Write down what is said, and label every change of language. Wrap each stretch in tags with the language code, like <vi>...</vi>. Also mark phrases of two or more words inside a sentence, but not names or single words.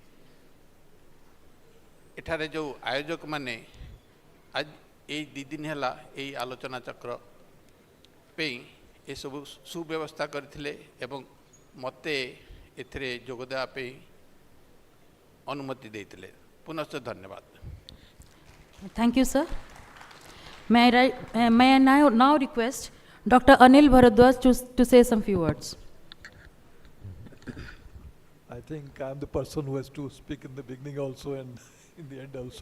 <or>ଏଠାରେ ଯେଉଁ ଆୟୋଜକମାନେ ଆଜି ଏଇ 2 ଦିନ ହେଲା ଏଇ ଆଲୋଚନା ଚକ୍ର ପାଇଁ ଏସବୁ ସୁବ୍ୟବସ୍ଥା କରିଥିଲେ ଏବଂ ମୋତେ ଏଥିରେ ଯୋଗ ଦେବା ପାଇଁ ଅନୁମତି ଦେଇଥିଲେ। ପୁନଶ୍ଚ ଧନ୍ୟବାଦ।</or> <en>Thank you, sir. May I now request Dr. Anil Bharadwaj to say some few words. I think I'm the person who has to speak in the beginning also and in the end also.</en>